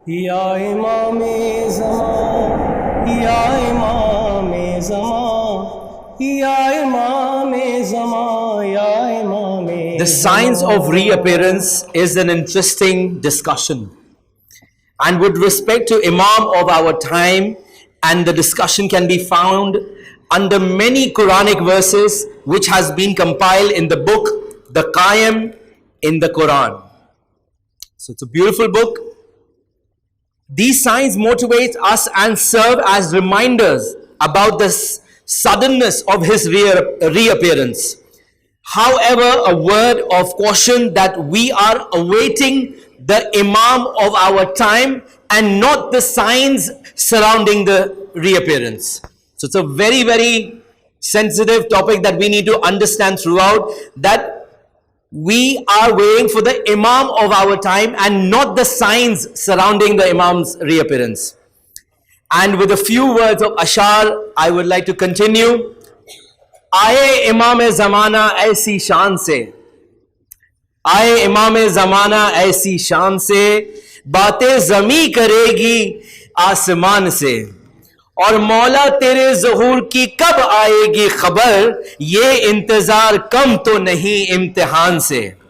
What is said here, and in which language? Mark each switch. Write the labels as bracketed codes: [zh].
[hi] या इमामे ज़मां या इमामे ज़मां या इमामे ज़मां या इमामे. [en] The science of reappearance is an interesting discussion, and with respect to Imam of our time, and the discussion can be found under many Quranic verses which has been compiled in the book the Qayyim in the Quran. So it's a beautiful book. These signs motivate us and serve as reminders about the suddenness of his reappearance. However, a word of caution that we are awaiting the Imam of our time and not the signs surrounding the reappearance. So it's a very, very sensitive topic that we need to understand throughout, that we are waiting for the Imam of our time and not the signs surrounding the Imam's reappearance. And with a few words of ashar, I would like to continue. [hi] आए इमाम ज़माना ऐसी शान से, आए इमाम ज़माना ऐसी शान से, बातें ज़मी करेगी आसमान से, और मौला तेरे ज़हूर की कब आएगी खबर, ये इंतज़ार कम तो नहीं इम्तिहान से.